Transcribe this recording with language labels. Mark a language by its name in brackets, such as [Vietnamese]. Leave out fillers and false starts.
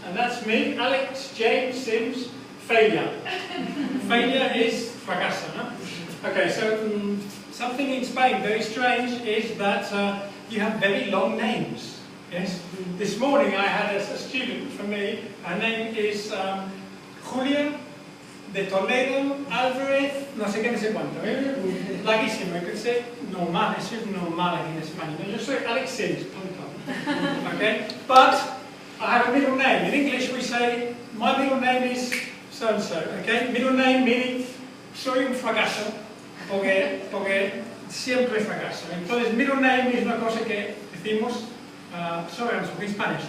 [English] And that's me, Alex James Sims, failure. Failure is fracaso, no? Okay, so something in Spain very strange is that you have very long names. Yes. This morning I had a student for me. Her name is Julia de Toledo Álvarez, [Spanish] no sé qué, no sé cuánto. Larguísimo, [English] you could say normal. [Spanish] Eso es normal aquí en España. No, yo soy Alex Sims, punto. [English] Okay, but I have a middle name. In English we say my middle name is so and so. Okay, middle name meaning [Spanish] soy un fracaso porque siempre fracaso. Entonces middle name es una cosa que decimos. [English] Sorry, I'm speaking Spanish.